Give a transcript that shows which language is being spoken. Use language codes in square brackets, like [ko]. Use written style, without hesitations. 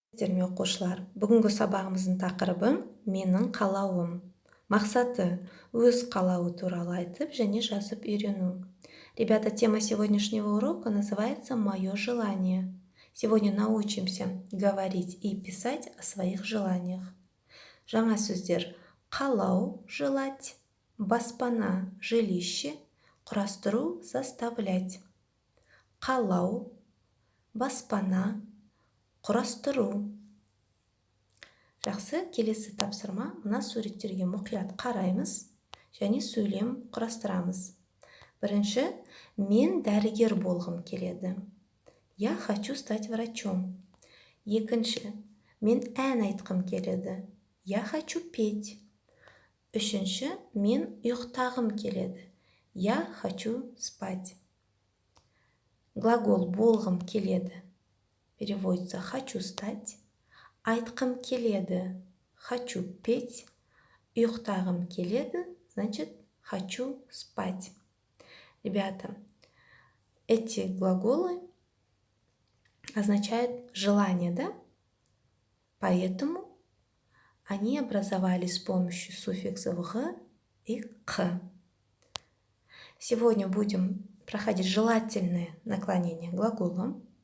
[kk] Сәлеметсіздер ме оқушылар? Бүгінгі сабағымыздың тақырыбы менің қалауым. Мақсаты өз қалауы туралы айтып және жазып үйрену. [ru] Ребята, тема сегодняшнего урока называется «Мое желание». Сегодня научимся говорить и писать о своих желаниях. [kk] Жаңа сөздер: қалау, желать, баспана, жилище, құрастыру, составлять. Қалау, баспана, құрастыру. Жақсы, келесі тапсырма: мына суреттерге мұқият қараймыз және сөйлем құрастырамыз. Бірінші, мен дәрігер болғым келеді. [ru] Я хочу стать врачом. [kk] Екінші, мен ән айтқым келеді. [ru] Я хочу петь. [kk] Үшінші, мен ұйықтағым келеді. [ru] Я хочу спать. Глагол [kk] болғым келеді [ru] переводится «хочу стать». [kk] Айтқым келеді, [ru] хочу петь. [kk] Ұйықтағым келеді, [ru] значит хочу спать. Ребята, эти глаголы означают желание, да? Поэтому они образовались с помощью суффиксов «г» и «к». Сегодня будем проходить желательное наклонение глагола.